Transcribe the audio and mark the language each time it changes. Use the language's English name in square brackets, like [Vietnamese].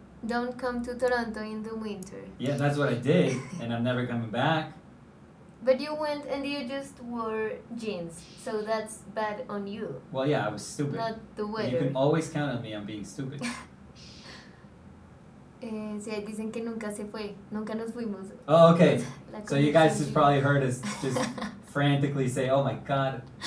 [English] Don't come to Toronto in the winter. Yeah, that's what I did, and I'm never coming back. But you went and you just wore jeans, so that's bad on you. Well, yeah, I was stupid. Not the weather. You can always count on me on being stupid. [Spanish] Sí, ahí dicen que nunca se fue, nunca nos fuimos. [English] Oh, okay. [Spanish] La [English] So you guys just [Spanish] conversación. [English] probably heard us just frantically say, "Oh my God."